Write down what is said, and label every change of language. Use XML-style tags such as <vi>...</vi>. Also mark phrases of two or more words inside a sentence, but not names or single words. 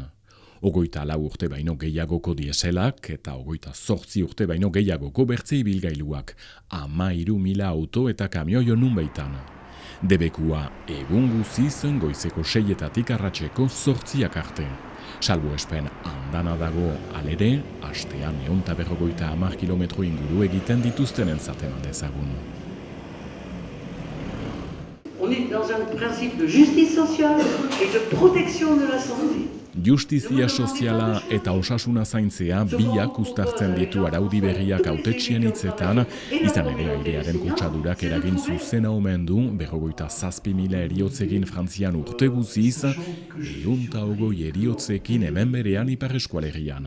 <eu>24 urte baino gehiagoko dieselak eta 28 urte baino gehiagoko bertze ibilgailuak, 13.000 auto eta kamioi nunbaitan. Debekua egun guziz goizeko 6-etatik arratseko 8 arte. Salbuespen andana dago alere, astean 150 kilometro inguru egiten dituztenen zaten dezagun.</eu> <fr>On est dans un principe de justice sociale et de protection de la santé.</fr> <eu>Justizia soziala eta osasuna zaintzea biak uztartzen ditu araudi berriak hautetxien hitzetan, izan ere airearen kutsadurak eragin zuzena omen du 57.000 eriotzegin Frantzian urte guziz, 120 eriotzekin hemen berean Ipar Eskualerian.</eu>